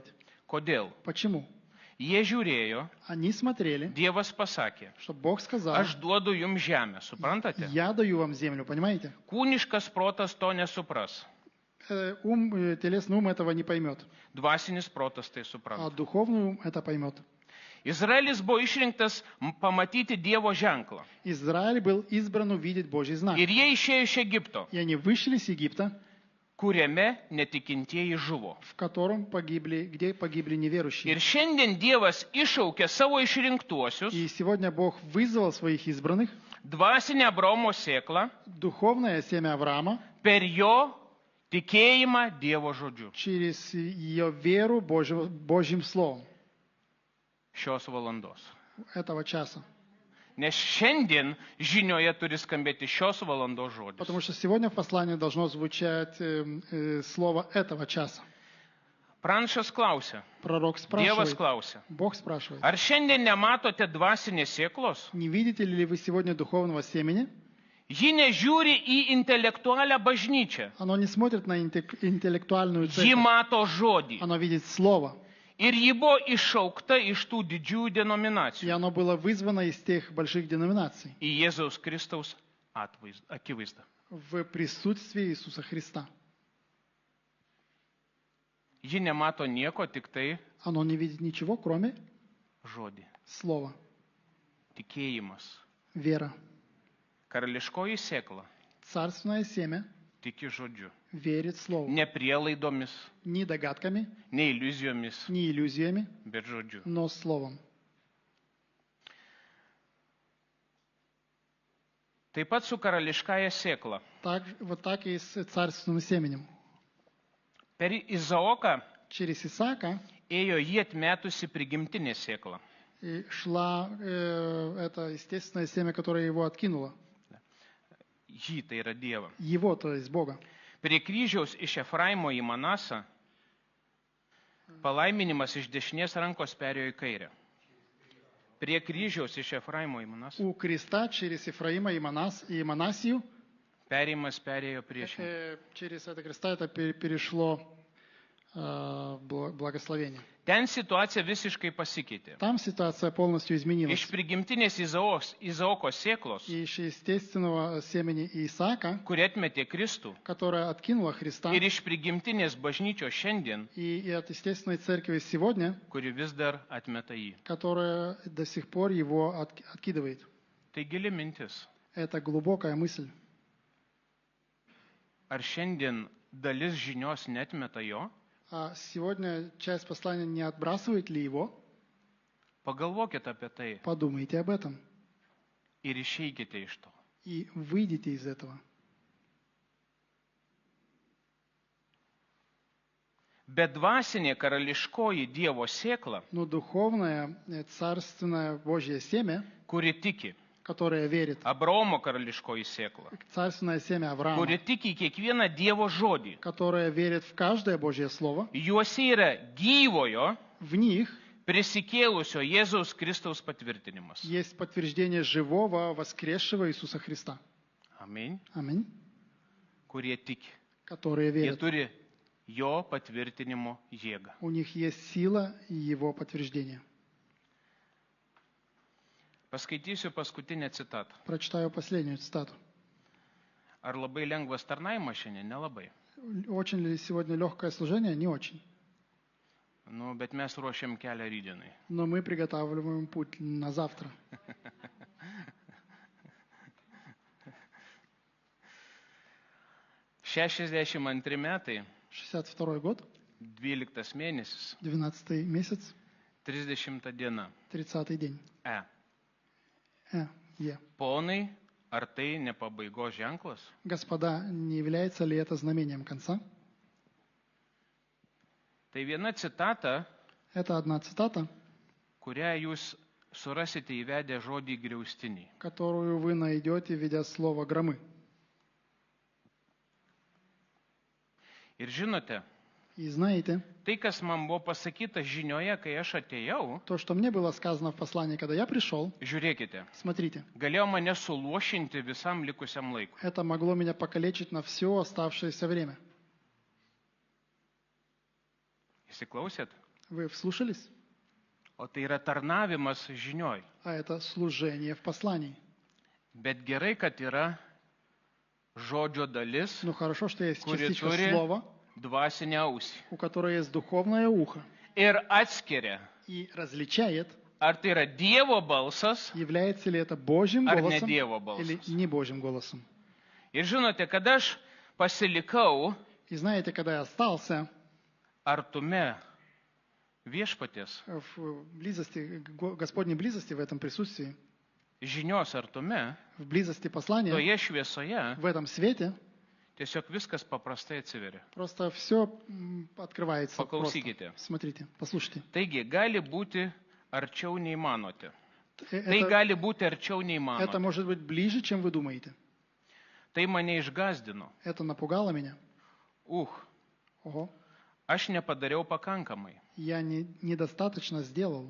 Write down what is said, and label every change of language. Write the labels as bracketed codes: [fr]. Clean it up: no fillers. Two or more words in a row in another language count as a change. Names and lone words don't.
[lt] Kodėl? [ru] Почему? [lt] Jie žiūrėjo, [ru] Они смотрели, [lt] Dievas pasakė, [ru] что Бог сказал, [lt] aš duodu jums žemę, suprantate? [ru] я даю вам землю, понимаете? [lt] Kūniškas protas to nesupras, [ru] Телесный ум этого не поймет, [lt] dvasinis protas tai [ru] а [lt] supranta. [ru] духовный ум это поймет. [lt] Izraelis buvo išrinktas pamatyti Dievo ženklą. [ru] Израиль был избран увидеть Божий знак. [lt] Ir jie išėjo iš Egipto, [ru] И они вышли с Египта, [lt] kuriame netikintieji žuvo. [ru] в котором где погибли неверующие. [lt] Ir šiandien Dievas iššaukė savo išrinktuosius, [ru] И сегодня Бог вызвал своих избранных, [lt] dvasinę Abraomo sėklą, [ru] духовное семя Авраама, [lt] per jo tikėjimą Dievo žodžiu. [ru] через ее веру Божьим Словом [lt] Šios valandos. [ru] этого часа. [lt] Nes šiandien žinioje turi skambėti šios valandos žodis. [ru] Потому что сегодня в послании должно звучать слово этого часа. [lt] Pranašas klausia, [ru] Пророк [lt] Dievas [ru] спрашивает, [lt] klausia, [ru] Бог спрашивает, [lt] ar šiandien nematote dvasinės sėklos? [ru] не видите ли вы сегодня духовного семени? [lt] Ji nežiūri į intelektualią bažnyčią, [ru] Оно не смотрит на интеллектуальную [lt] ji [ru] церковь, [lt] mato žodį. [ru] оно видит Слово. [lt] Ir ji buvo iššaukta iš tų didžiųjų [ru] И [lt] denominacijų [ru] оно было вызвано из тех больших деноминаций [lt] į Jėzaus Kristaus akivaizdą. [ru] в присутствии Иисуса Христа. [lt] Ji nemato nieko, tik tai [ru] Оно не видит ничего, кроме [lt] žodį. [ru] Слова, [lt] Tikėjimas. [ru] вера. [lt] Karališkoji sėkla [ru] Царственное семя [lt] tiki žodžiu. [ru] верит Слову. [lt] Ne prielaidomis, [ru] Не догадками, [lt] ne iliuzijomis, [ru] не иллюзиями, [lt] bet žodžiu. [ru] но Словом. [lt] Taip pat su karališkąja sėkla. [ru] Вот так и с царственным семенем. [lt] Per Izaoką [ru] Через Исаака [lt] ėjo jį atmetusi prigimtinė sėkla. [ru] и шла это естественное семя, которое его откинуло. [lt] Jį tai yra Dievą. [ru] Его, то есть Бога. [lt] Prie kryžiaus iš Efraimo į Manasą palaiminimas iš dešinės rankos perėjo į kairę. Prie kryžiaus iš Efraimo į Manasą [ru] У креста через Ефраима и Манасию, [lt] perėjimas perėjo priešingai. [ru] через это креста это перешло благословение. [lt] Ten situacija visiškai pasikeitė. [ru] Там ситуация полностью изменилась. [lt] Iš prigimtinės Izaoko sėklos, [ru] И из естественного семени Исаака, [lt] kuri atmetė Kristų, [ru] которая откинула Христа, [lt] ir iš prigimtinės bažnyčios šiandien, [ru] и от естественной церкви сегодня, [lt] kuri vis dar atmeta jį. [ru] которая до сих пор его откидывает. [lt] Tai gili mintis. [ru] Это глубокая мысль. [lt] Ar šiandien dalis žinios netmeta jo? [ru] А сегодня часть послания не отбрасывает ли его? [lt] Pagalvokite apie tai [ru] Подумайте об этом [lt] ir išeikite iš to. [ru] и выйдите из этого. [lt] Bet dvasinė karališkoji Dievo sėkla, [ru] Но духовное, царственное Божье семя, [lt] kuri tiki, [ru] которое верит, [lt] Abraomo karališkoji sėkla, [ru] царственное семя Авраама, [lt] kuri tiki į kiekvieną Dievo žodį, [ru] которое верит в каждое Божье Слово, [lt] juose yra gyvojo, [ru] в них [lt] prisikėlusio Jėzaus Kristaus patvirtinimas. [ru] есть подтверждение живого, воскресшего Иисуса Христа. [lt] Amen. [ru] Аминь. [lt] Kurie tiki. [ru] Которые [lt] Jie [ru] верят. [lt] turi jo patvirtinimo jėgą. [ru] У них есть сила и его подтверждение. [lt] Paskaitysiu paskutinę citatą. [ru] Прочитаю последнюю цитату. [lt] Ar labai lengvas tarnavimas šiandien? Nelabai. [ru] Очень ли сегодня легкое служение? Не очень. [lt] Nu, bet mes ruošiam kelią rytdienai. [ru] Но мы приготавливаем путь на завтра. [lt] 62 metai, [ru] 62 год, [lt] 12 mėnesis, [ru] 12 месяц, [lt] 30 diena. [ru] 30 день. Е. [lt] Ponai, ar tai ne pabaigos ženklas? [ru] Господа, не является ли это знамением конца? [lt] Tai viena citata, [ru] Это одна цитата, [lt] kurią jūs surasite įvedę žodį griaustinį. [ru] которую вы найдете, введя слово «громы». [lt] Ir žinote, [ru] И знаете, [lt] tai, kas man buvo pasakyta žinioje, kai aš atėjau, [ru] то, что мне было сказано в послании, когда я пришел, [lt] žiūrėkite, [ru] смотрите, [lt] galėjo mane suluošinti visam likusiam laikui. [ru] это могло меня покалечить на все оставшееся время. [lt] Įsiklausėt? [ru] Вы вслушались? [lt] O tai yra tarnavimas žinioj. [ru] А это служение в послании. [lt] Bet gerai, kad yra žodžio dalis, [ru] Ну хорошо, что есть [lt] kuri [ru] частичка [lt] turi [ru] слова, [lt] dvasinę ausį. [ru] у которой есть духовное ухо, [lt] Ir atskiria, [ru] и различает, [lt] ar tai yra Dievo balsas, [ru] является ли это Божьим [lt] ar ne [ru] голосом [lt] Dievo [ru] или [lt] balsas. [ru] не Божьим голосом. [lt] Ir žinote, kada aš pasilikau [ru] И знаете, когда я остался [lt] artume viešpatės, [ru] в близости, Господней близости, в этом присутствии, [lt] žinios artume, [ru] в близости послания, [lt] toje šviesoje, [ru] в этом свете, [lt] tiesiog viskas paprastai atsiveria. [ru] просто все открывается. [lt] Paklausykite. [ru] Просто. Смотрите, послушайте. [lt] Taigi, gali būti arčiau nei manote. Tai [ru] Это, [lt] gali būti arčiau nei [ru] это [lt] manote. [ru] может быть ближе, чем вы думаете. [lt] Tai mane išgazdino. [ru] Это напугало меня. Ого, [lt] Aš nepadariau pakankamai, [ru] я недостаточно сделал.